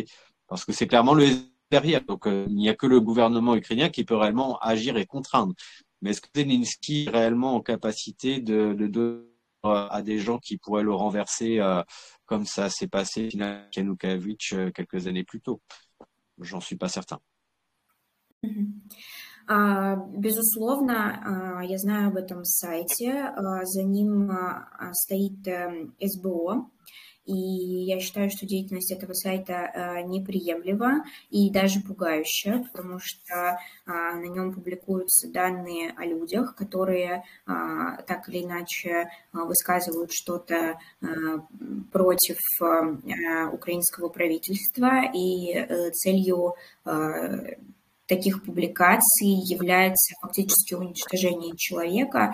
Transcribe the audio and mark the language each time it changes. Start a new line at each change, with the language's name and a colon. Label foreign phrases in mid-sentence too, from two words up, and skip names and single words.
French: Parce que c'est clairement le derrière. Donc il n'y a que le gouvernement ukrainien qui peut réellement agir et contraindre. Mais est-ce que Zelensky est réellement en capacité de donner à des gens qui pourraient le renverser comme ça s'est passé finalement avec Yanukovych quelques années plus tôt? J'en suis pas certain.
Russian: Безусловно, я знаю об этом сайте, за ним стоит СБО, И я считаю, что деятельность этого сайта неприемлема и даже пугающая, потому что на нем публикуются данные о людях, которые так или иначе высказывают что-то против украинского правительства, и целью таких публикаций является фактически уничтожение человека.